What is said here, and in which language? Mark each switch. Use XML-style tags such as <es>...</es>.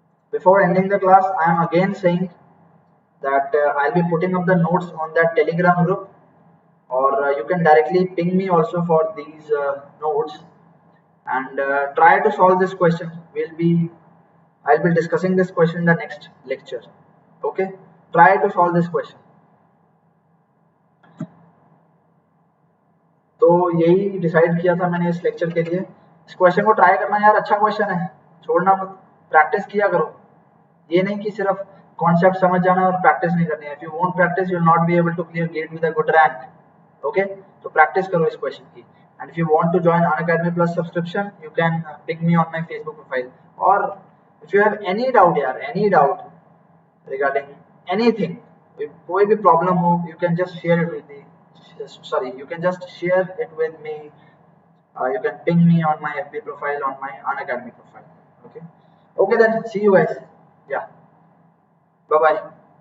<en>Before ending the class, I am again saying that I'll be putting up the notes on that Telegram group, or you can directly ping me also for these notes, and try to solve this question. I'll be discussing this question in the next lecture. Okay, try to solve this question.</en> <hi>तो यही decide किया था मैंने इस lecture के लिए. इस question को ट्राई करना यार, अच्छा क्वेश्चन है, छोड़ना मत, प्रैक्टिस किया करो. ये नहीं कि सिर्फ कॉन्सेप्ट समझ जाना और प्रैक्टिस नहीं करनी है.</hi> <en>If you won't practise you will not be able to clear get with a good rank. Okay,</en> <hi>तो प्रैक्टिस करो इस क्वेश्चन की.</hi> <en>And if you want to join Unacademy Plus subscription you can pick me on my Facebook profile. और if you have any doubt यार, any doubt regarding anything,</en> <hi>कोई भी problem हो,</hi> <en>you can just share it with me. You can just share it with me. You can ping me on my FB profile, on my Unacademy profile. Okay, then see you guys. Yeah, bye bye.</en>